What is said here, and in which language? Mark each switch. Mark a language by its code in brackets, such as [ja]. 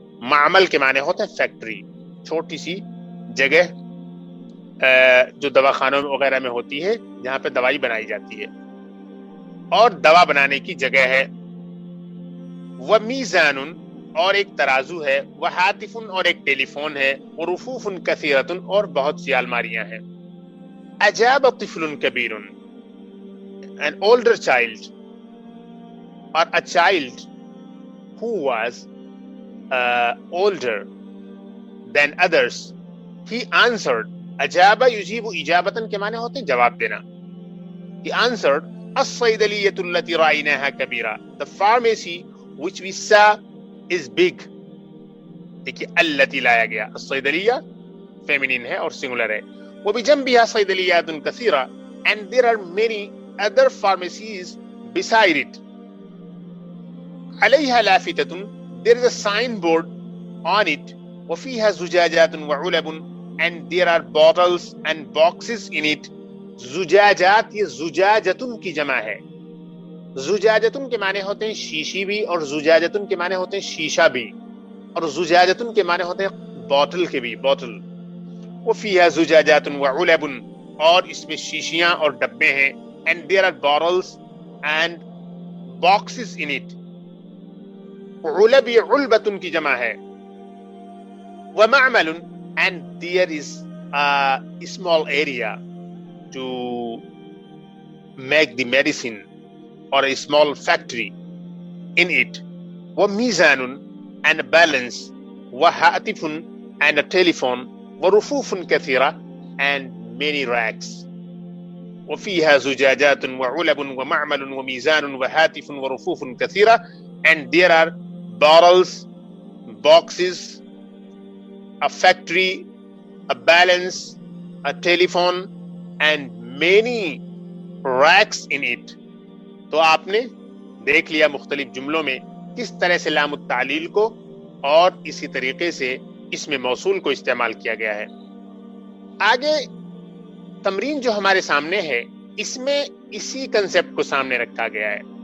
[ur] معمل کے معنی ہوتے ہیں فیکٹری، چھوٹی سی جگہ جو دواخانوں وغیرہ میں ہوتی ہے جہاں پہ دوائی بنائی جاتی ہے، اور دوا بنانے کی جگہ ہے. ومیزان، اور ایک ترازو ہے. وہاتف، اور ایک ٹیلی فون ہے. [ar] ورفوف کثیرۃ، [ur] اور بہت سی الماریاں ہیں. [ar] اجاب طفل کبیر، [en] an older child or a child who was older than others, he answered. [ar] اجاب یجیب اجابتن [ur] کے معنی ہوتے ہیں جواب دینا. [en] He answered [ar] الصیدلیۃ التی رأیناها کبیرہ، [en] the pharmacy which we saw is big. [ur] دیکھیے التی لایا گیا، الصیدلیہ فیمینین ہے اور سنگولر ہے. [ar] وبجنبها صیدلیات کثیرہ، [en] and there are many other pharmacies beside it. [ar] علیہا لافتۃ، [en] there is a signboard on it. [ar] وفیہا زجاجات وعلب، [en] and there are bottles and boxes in it. [ur] زجاجات، یہ زجاجتن کی جمع ہے. زجاجتن کے معنی ہوتے ہیں شیشی بھی، اور زجاجتن کے معنی ہوتے ہیں شیشہ بھی، اور زجاجتن کے معنی ہوتے ہیں بوتل کے بھی، بوتل. [ar] وفیہا زجاجات وعلب، [ur] اور اس میں شیشیاں اور ڈبے ہیں. [en] and there are bottles and boxes in it. [ur] علب یہ علبتن کی جمع ہے. [en] ومعمل، and there is a small area to make the medicine, or a small factory in it. وميزان and balance, وهاتف and a telephone, [ar] ورفوف كثيرة [en] and many racks. [ar] وفيها زجاجات وعلب ومعمل وميزان وهاتف ورفوف كثيرة, [en] and there are bottles, boxes, a factory, a balance, a telephone and many racks in it. [ur] تو آپ نے دیکھ لیا مختلف جملوں میں کس طرح سے لام التعلیل کو اور اسی طریقے سے اس میں موصول کو استعمال کیا گیا ہے. آگے تمرین جو ہمارے سامنے ہے اس میں اسی کنسپٹ کو سامنے رکھا گیا ہے.